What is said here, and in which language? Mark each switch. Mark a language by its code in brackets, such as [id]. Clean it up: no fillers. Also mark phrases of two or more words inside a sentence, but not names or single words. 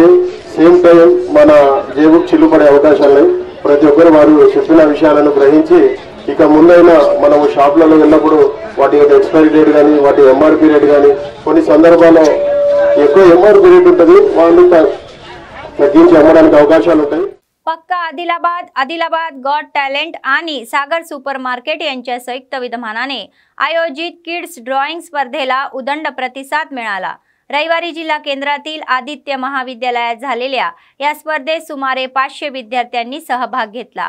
[en] same time [te] మన జేబుకు చిల్లుపడే అవకాశాలు. ప్రతి ఒక్కరు వారు చెప్పిన విషయాలను గ్రహించి ఇక ముందైనా మనము షాపులలో వెళ్ళినప్పుడు వాటి యొక్క [en] expiry date [te] కానీ, వాటి [en] MRP rate [te] కానీ, కొన్ని సందర్భాల్లో ఎక్కువ [en] MRP rate [te] ఉంటుంది, వాళ్ళు తగ్గించి అమ్మడానికి అవకాశాలు ఉంటాయి. [mr] पक्का आदिलाबाद गॉट टॅलेंट आणि सागर सुपर मार्केट यांच्या संयुक्त विद्यमानाने आयोजित [en] kids drawing [mr] स्पर्धेला उदंड प्रतिसाद मिळाला. रविवारी जिल्हा केंद्रातील आदित्य महाविद्यालयात झालेल्या या स्पर्धेत सुमारे 500 विद्यार्थ्यांनी सहभाग घेतला.